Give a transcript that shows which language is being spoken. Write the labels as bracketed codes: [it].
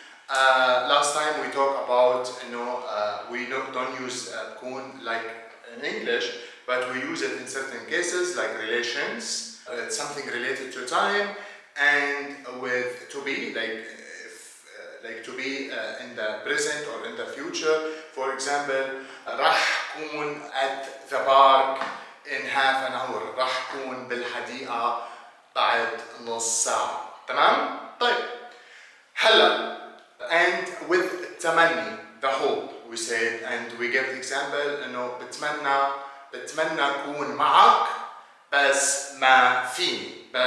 [en] Last time we talked about, we don't use بكون like in English, but we use it in certain cases like relations. It's something related to time, and with to be, like to be in the present or in the future. For example, [ar] راح كون [en] at the park in half an hour. [ar] راح كون بالحديقة بعد نص ساعة. تمام؟ طيب. هلا [en] and with تمني, the hope we said, and we give example [ar] إنه بتمنى أكون معك بس ما فيني.